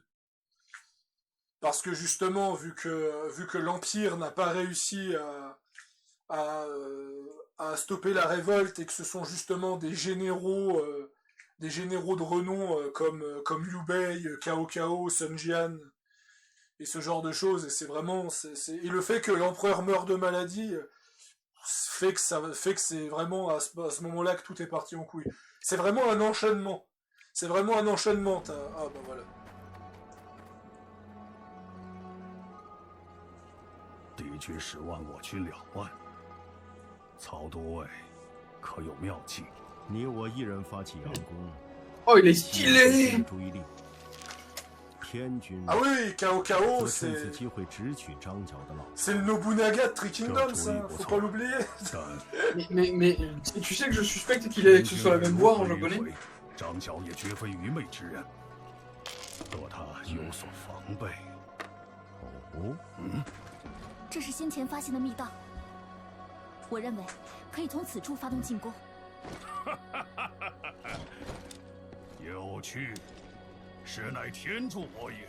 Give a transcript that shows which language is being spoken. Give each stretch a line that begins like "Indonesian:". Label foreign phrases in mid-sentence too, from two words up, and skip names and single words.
French: Parce que justement, vu que l'Empire n'a pas réussi à, à stopper la révolte et que ce sont justement des généraux de renom comme Liu Bei, Cao Cao, Sun Jian et ce genre de choses. Et c'est vraiment, et le fait que l'empereur meurt de maladie fait que c'est vraiment à ce moment-là que tout est parti en couille. C'est vraiment un enchaînement. C'est vraiment un enchaînement. Ah bah voilà.
Chinese: 敌军10万，我军2万。曹都尉可有妙计？你我一人发起佯攻，
French: Oh, il est stylé!
Chinese: 注意力。天军
French: Ah oui, Cao Cao,
Chinese: 则趁此机会直取张角的老巢。
French: c'est le Nobunaga de Three Kingdoms, hein, faut pas l'oublier.
Chinese: 但
French: Mais tu sais que je suspecte qu'il est que ce soit la même voix en japonais.
Chinese: 张角也绝非愚昧之人，若他有所防备。哦，这是先前发现的密道，我认为可以从此处发动进攻。有趣，实乃天助我也。